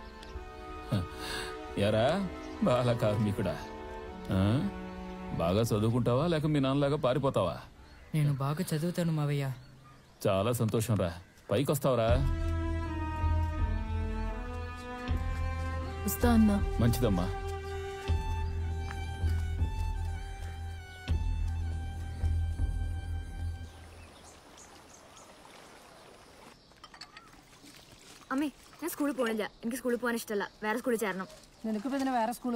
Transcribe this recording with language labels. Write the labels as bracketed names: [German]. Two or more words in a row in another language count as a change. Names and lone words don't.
[Telugu] ఎరా బాల కార్మికుడా, బాగా చదువుకుంటావా లేక మీ నాన్నలాగా పారిపోతావా? నేను బాగా చదువుతాను మావయ్య. చాలా సంతోషం రా. పైకి వస్తావరా? వస్తా అన్నా. మంచిదమ్మా. [Malayalam] അമ്മേ ഞാൻ സ്കൂളിൽ പോണില്ല. എനിക്ക് സ്കൂളിൽ പോകാൻ ഇഷ്ടമല്ല. വേറെ സ്കൂളിൽ ചേരണം. നിനക്കിപ്പോ ഇതിനെ വേറെ സ്കൂള്?